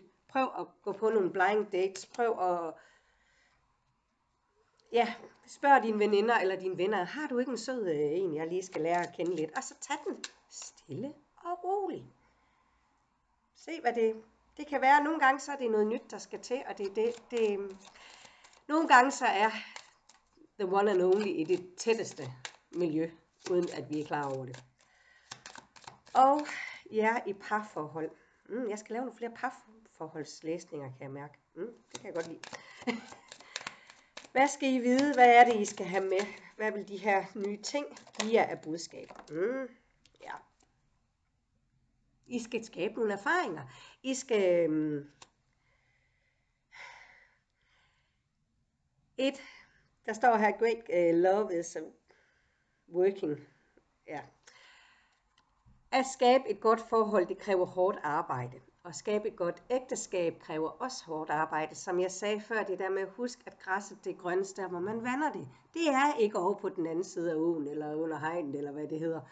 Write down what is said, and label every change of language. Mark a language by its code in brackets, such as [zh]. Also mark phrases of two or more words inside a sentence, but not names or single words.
[da] Prøv at gå på nogle blind dates. Prøv at spørg dine veninder eller dine venner, har du ikke en sød en, jeg lige skal lære at kende lidt? Og så tag den stille og roligt. Se hvad det kan være. Nogle gange så er det noget nyt, der skal til, og nogle gange så er [en] the one and only [da] i det tætteste miljø, uden at vi er klar over det. Og i parforhold. Jeg skal lave nogle flere parforholdslæsninger, kan jeg mærke. Det kan jeg godt lide. Hvad skal I vide? Hvad er det, I skal have med? Hvad vil de her nye ting give jer af budskab? I skal skabe nogle erfaringer. I skal... Der står her, [en] great love is working. [da] At skabe et godt forhold, det kræver hårdt arbejde. At skabe et godt ægteskab kræver også hårdt arbejde. Som jeg sagde før, det der med at huske, at græsset det grønneste der, hvor man vander det. Det er ikke over på den anden side af åen, eller under hegnet, eller hvad det hedder.